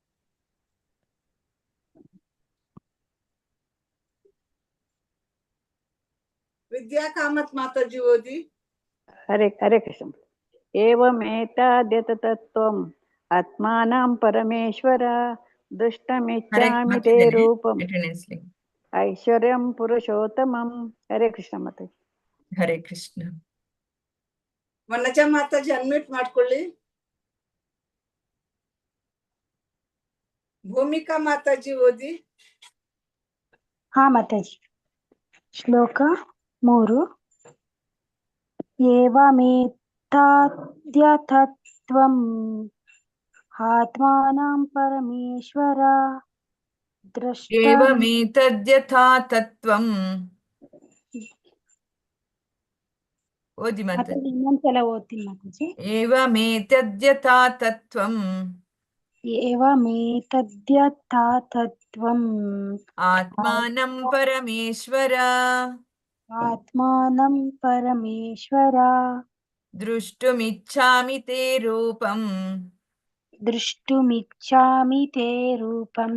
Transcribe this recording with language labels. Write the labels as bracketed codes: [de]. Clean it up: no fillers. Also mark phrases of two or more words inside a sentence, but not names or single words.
[kn] ವಿದ್ಯಾ ಕಾಮತ್ ಮಾತಾಜಿ ಓದಿ. [sa] ಹರೇ ಕೃಷ್ಣ. ಏವಮೇತಾದ್ಯತತ್ವಂ ಆತ್ಮಾನಂ ಪರಮೇಶ್ವರ ದೃಷ್ಟಮಿಚ್ಛಾಮಿ ತೇ ರೂಪಂ ಐಶ್ವರ್ಯಂ ಪುರುಷೋತ್ತಮಂ. ಹರೇ ಕೃಷ್ಣ ಮಾತಾಜಿ. ಹರೇ ಕೃಷ್ಣ. [kn] ವನಜಾ ಮಾತಾಜಿ ಅನ್ಮ್ಯೂಟ್ ಮಾಡ್ಕೊಳ್ಳಿ. ಭೂಮಿಕಾ ಮಾತಾಜಿ ಓದಿ. ಹಾ ಮಾತಾಜಿ. ಶ್ಲೋಕ 3. [sa] ಏವಮೇತಾದ್ಯತತ್ವಂ ಆತ್ಮಾನಂ ಪರಮೇಶ್ವರ ಏವಮೇತದ್ಯಥಾ ತತ್ವಂ. [kn] ಓದಿ ಮಾತಾಜಿ. ಇನ್ನೊಂದ್ಸಲ ಓದ್ತೀನಿ ಮಾತಾಜಿ. [sa] ಏವಮೇತದ್ಯಥಾ ತತ್ವಂ. ಏವಮೇತದ್ಯಥಾ ತತ್ವಂ ಆತ್ಮಾನಂ ಪರಮೇಶ್ವರ ಆತ್ಮಾನಂ ಪರಮೇಶ್ವರ ದೃಷ್ಟುಮಿಚ್ಛಾಮಿ ತೇ ರೂಪಂ ದೃಷ್ಟುಮಿಚ್ಛಾಮಿ ತೇ ರೂಪಂ